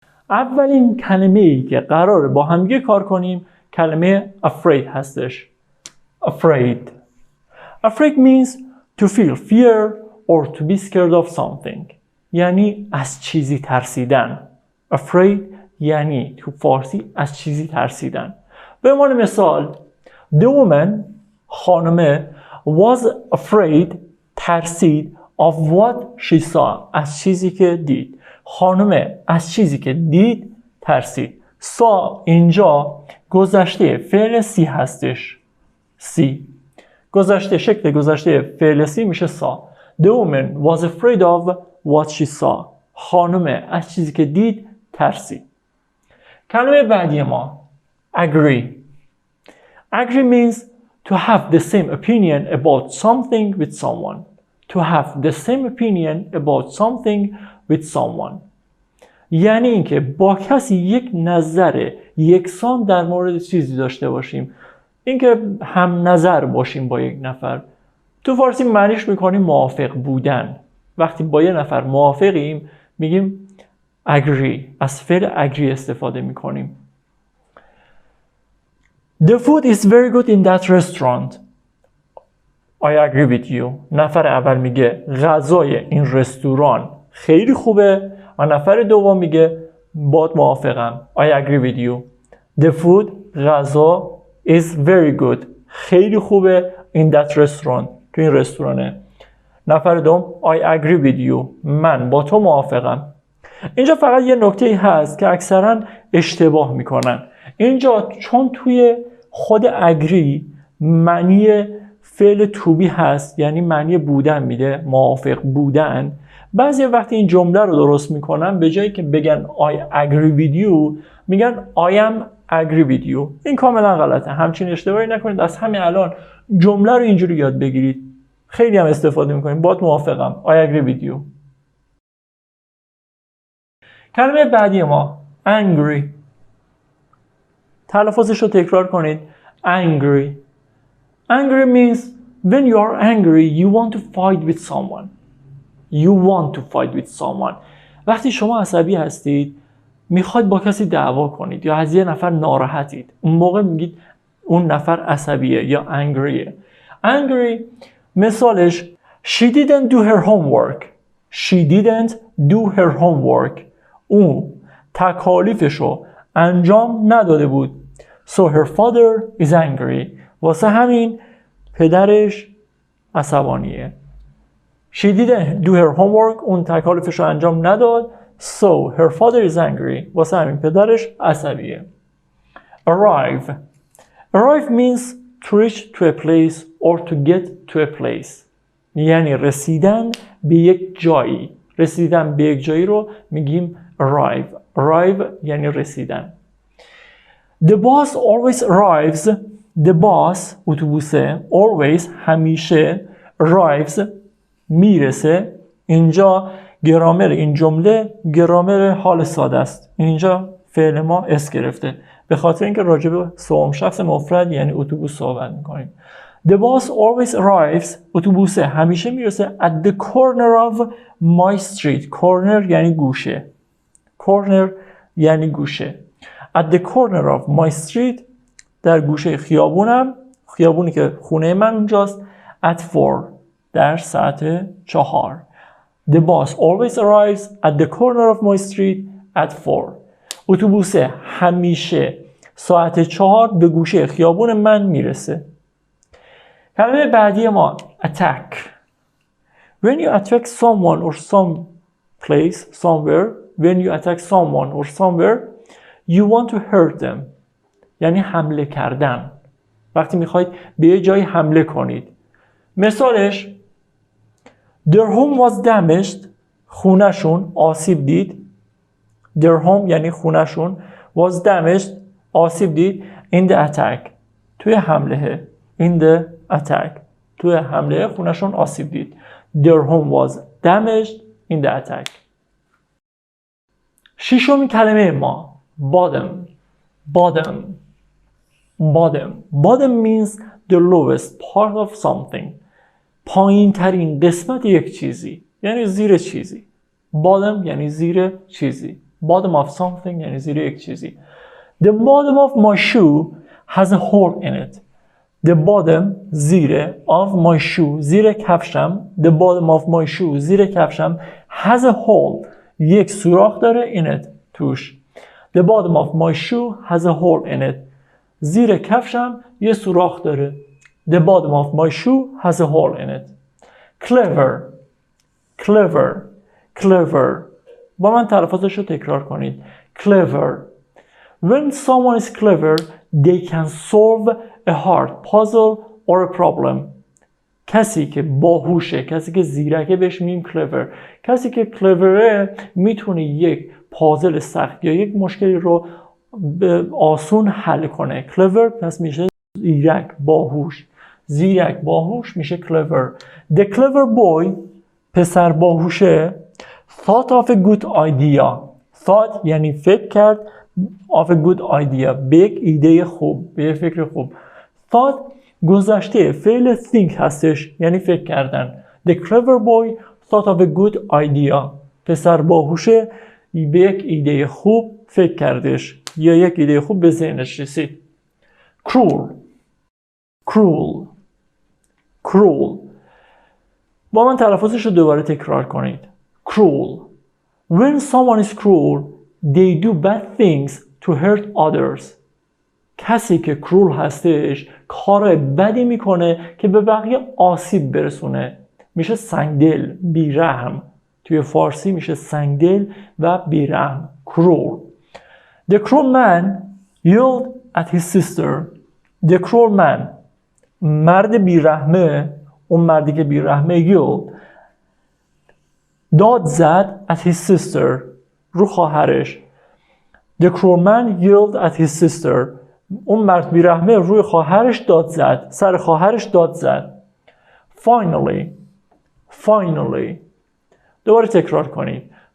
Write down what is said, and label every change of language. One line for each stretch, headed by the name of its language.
Persian: اولین کلمه‌ای که قراره با هم کار کنیم کلمه afraid هستش.
English: Afraid means to feel fear or to be scared of something.
Persian: یعنی از چیزی ترسیدن. Afraid یعنی تو فارسی از چیزی ترسیدن.
English: به عنوان مثال the woman
Persian: خانمه
English: was afraid
Persian: ترسید
English: of what she saw
Persian: از چیزی که دید. خانمه از چیزی که دید ترسید. سا اینجا گذشته فعل سی هستش. سی گذشته، شکل گذشته فعل سی میشه سا.
English: The woman was afraid of what she saw.
Persian: خانمه از چیزی که دید ترسید. کلمه بعدی ما agree.
English: Agree means to have the same opinion about something with someone. To have the same opinion about something with someone.
Persian: یعنی اینکه با کسی یک نظر یکسان در مورد چیزی داشته باشیم. اینکه هم نظر باشیم با یک نفر. تو فارسی معنیش میکنیم موافق بودن. وقتی با یک نفر موافقیم میگیم agree. از فعل agree استفاده میکنیم.
English: The food is very good in that restaurant. I agree with you.
Persian: نفر اول میگه غذای این رستوران خیلی خوبه و نفر دوم میگه باهات موافقم.
English: I agree with you. The food
Persian: غذا
English: is very good.
Persian: خیلی خوبه
English: in that restaurant.
Persian: تو این رستورانه. نفر دوم
English: I agree with you.
Persian: من با تو موافقم. اینجا فقط یه نکته هست که اکثرا اشتباه میکنن. اینجا چون توی خود agree معنی فعل to be هست، یعنی معنی بودن میده، موافق بودن. بعضی وقتی این جمله رو درست میکنن به جایی که بگن
English: I agree with you
Persian: میگن
English: I am agree with you.
Persian: این کاملا غلطه. همچین اشتباهی نکنید. از همین الان جمله رو اینجوری یاد بگیرید. خیلی هم استفاده میکنیم. باهات موافقم.
English: I agree with you.
Persian: کلمه بعدی ما angry. تلفظش رو تکرار کنید. Angry.
English: Angry means when you are angry you want to fight with someone. You want to fight with someone.
Persian: وقتی شما عصبی هستید میخواید با کسی دعوا کنید یا از یه نفر ناراحتید، اون موقع میگید اون نفر عصبیه یا angryه.
English: Angry
Persian: مثالش
English: She didn't do her homework. She didn't do her homework.
Persian: اون تکالیفشو انجام نداده بود.
English: So her father is angry.
Persian: واسه همین پدرش عصبانیه.
English: She didn't do her homework.
Persian: اون تکالیفش رو انجام نداد.
English: So her father is angry.
Persian: واسه همین پدرش عصبیه.
English: Arrive. Arrive means to reach to a place or to get to a place.
Persian: یعنی رسیدن به یک جایی. رسیدن به یک جایی رو میگیم arrive. Arrive یعنی رسیدن.
English: The bus always arrives. The bus
Persian: اتوبوسه
English: always
Persian: همیشه
English: arrives
Persian: میرسه. اینجا گرامر این جمله گرامر حال ساده است. اینجا فعل ما اس گرفته به خاطر اینکه راجع به سوم شخص مفرد یعنی اتوبوس صحبت میکنیم.
English: The bus always arrives.
Persian: اتوبوس همیشه میرسه
English: at the corner of my street.
Persian: corner یعنی گوشه. corner یعنی گوشه.
English: At the corner of my street
Persian: در گوشه خیابونم، خیابونی که خونه من اونجاست.
English: At 4
Persian: در ساعت 4.
English: The bus always arrives at the corner of my street at 4.
Persian: اتوبوس همیشه ساعت 4 به گوشه خیابون من میرسه. کلمه بعدی ما attack.
English: When you attack someone or some place, somewhere, when you attack someone or somewhere, you want to hurt them.
Persian: یعنی حمله کردن. وقتی میخواید به یه جایی حمله کنید. مثالش
English: Their home was damaged.
Persian: خونهشون آسیب دید.
English: Their home
Persian: یعنی خونهشون
English: was damaged
Persian: آسیب دید
English: in the attack
Persian: توی حمله.
English: in the attack
Persian: توی حمله خونهشون آسیب دید.
English: Their home was damaged in the attack.
Persian: ششمین کلمه ما bottom.
English: bottom bottom bottom means the lowest part of something.
Persian: پایین ترین قسمت یک چیزی یعنی زیر چیزی. bottom یعنی زیر چیزی. bottom of something یعنی زیر یک چیزی.
English: The bottom of my shoe has a hole in it. The bottom
Persian: زیر
English: of my shoe
Persian: زیر کفشم.
English: The bottom of my shoe
Persian: زیر کفشم
English: has a hole
Persian: یک سوراخ داره
English: in it
Persian: توش.
English: The bottom of my shoe has a hole in it.
Persian: زیر کفشم یه سوراخ داره.
English: The bottom of my shoe has a hole in it.
Persian: Clever clever clever با من تلفظش رو تکرار کنید.
English: Clever. When someone is clever, they can solve a hard puzzle or a problem.
Persian: کسی که باهوشه، کسی که زیرکه بهش میگیم clever. کسی که cleverه میتونه یک پازل سخت یا یک مشکلی رو آسون حل کنه. clever پس میشه زیرک، باهوش. زیرک، باهوش میشه clever.
English: The clever boy
Persian: پسر باهوشه
English: thought of a good idea.
Persian: thought یعنی فکر کرد
English: of a good idea
Persian: به یک ایده خوب، به یک فکر خوب. thought گذشته فعل think هستش یعنی فکر کردن.
English: The clever boy thought of a good idea.
Persian: پسر باهوشه به یک ایده خوب فکر کردش یا یک ایده خوب به ذهنش رسید. cruel cruel cruel با من تلفظش رو دوباره تکرار کنید.
English: cruel. When someone is cruel, they do bad things to hurt others.
Persian: کسی که cruel هستش کار بدی میکنه که به بقیه آسیب برسونه. میشه سنگدل، بیرحم. توی فارسی میشه سنگدل و بیرحم.
English: cruel. The cruel man yelled at his sister. The cruel man.
Persian: مرد بیرحمه، اون مردی که بیرحمه
English: yelled
Persian: داد زد
English: at his sister
Persian: رو خواهرش.
English: The cruel man yelled at his sister.
Persian: اون مرد بیرحمه روی خواهرش داد زد، سر خواهرش داد زد.
English: Finally finally
Persian: دوباره تکرار کنید.